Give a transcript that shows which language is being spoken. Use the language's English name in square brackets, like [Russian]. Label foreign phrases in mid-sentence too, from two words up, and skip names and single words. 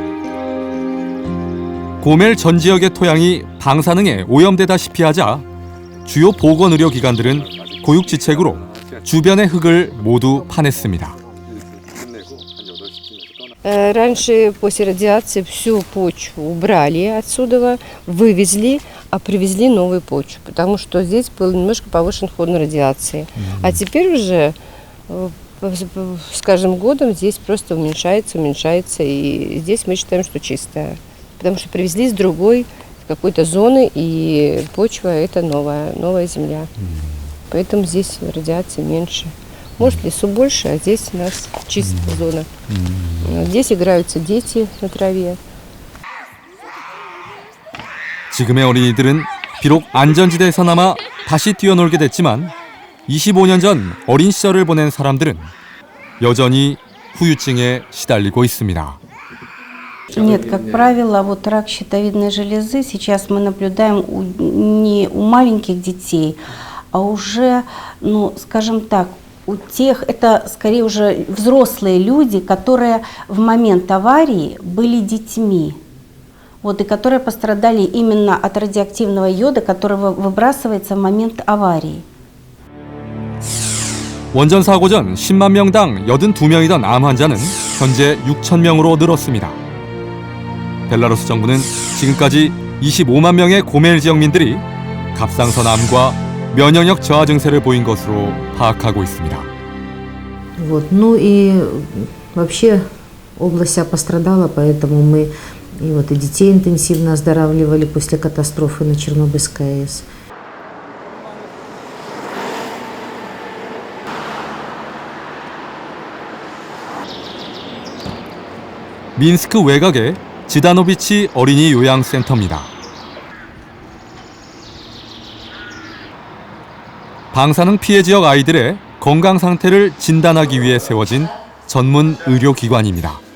[Korean] 고멜 전 지역의 토양이 방사능에 오염되다시피 하자 주요 보건의료기관들은 고육지책으로 주변의 흙을 모두 파냈습니다. [Russian] Раньше после радиации всю почву убрали отсюда, вывезли, а привезли новую почву, потому что здесь был немножко повышен фон радиации. А теперь уже с каждым годом здесь просто уменьшается, и здесь мы считаем, что чистая, потому что привезли с другой какой-то зоны, и почва это новая земля. Поэтому здесь радиации меньше. Может, в лесу больше, а здесь у нас чистая зона. Здесь играются дети на траве. [Korean] 지금의 어린이들은 비록 안전지대에서나마 다시 뛰어놀게 됐지만 25년 전 어린 시절을 보낸 사람들은 여전히 후유증에 시달리고 있습니다. [Russian] Нет, как правило, вот рак щитовидной железы сейчас мы наблюдаем не у маленьких детей, а уже, ну, скажем так, у тех, это скорее уже взрослые люди, которые в момент аварии были детьми, вот, и которые пострадали именно от радиоактивного йода, который выбрасывается в момент аварии. [Korean] 원전 사고 전 10만 명당 82명이던 암 환자는 현재 6천 명으로 늘었습니다. 벨라루스 정부는 지금까지 25만 명의 고멜 지역민들이 갑상선 암과 면역력 저하 증세를 보인 것으로 파악하고 있습니다. [Russian] Вот. Ну и вообще область вся пострадала, поэтому мы и детей интенсивно оздоравливали после катастрофы на Чернобыльской АЭС. [Korean] 민스크 외곽의 지다노비치 어린이 요양센터입니다. 방사능 피해 지역 아이들의 건강 상태를 진단하기 위해 세워진 전문 의료기관입니다.